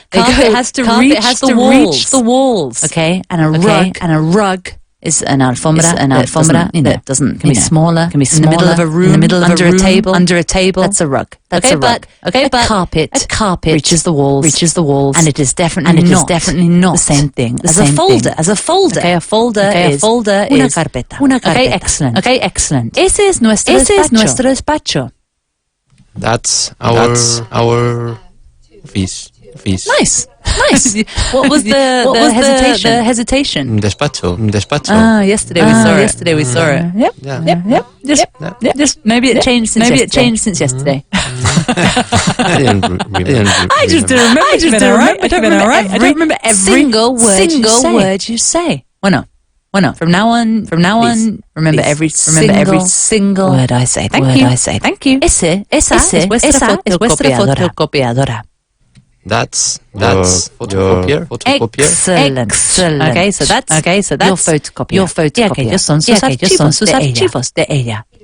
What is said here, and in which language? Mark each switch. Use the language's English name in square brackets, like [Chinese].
[English] Carpet has to reach the walls. Okay, and a rug is an alfombra. That doesn't can be smaller. Can be in the middle of a room. Under a table. That's a rug. That's a rug. But a carpet reaches the walls. And it is definitely not the same thing as a folder. Okay, a folder is una carpeta. Okay, excellent. [Spanish] Ese es nuestro despacho. [English] That's our office. Nice. What was the hesitation? [Spanish] Despacho. [English] Ah, yesterday we saw it. Yep. Just maybe it changed since yesterday. I just didn't remember. I don't remember every single word you say. Well, no. From now on, remember every single word I say. Thank you. [Spanish] Esa es vuestra fotocopiadora. [English] That's photocopier. Excellent. Okay, so that's your photocopier. [Spanish] Yeah, aquellos son sus archivos de ella.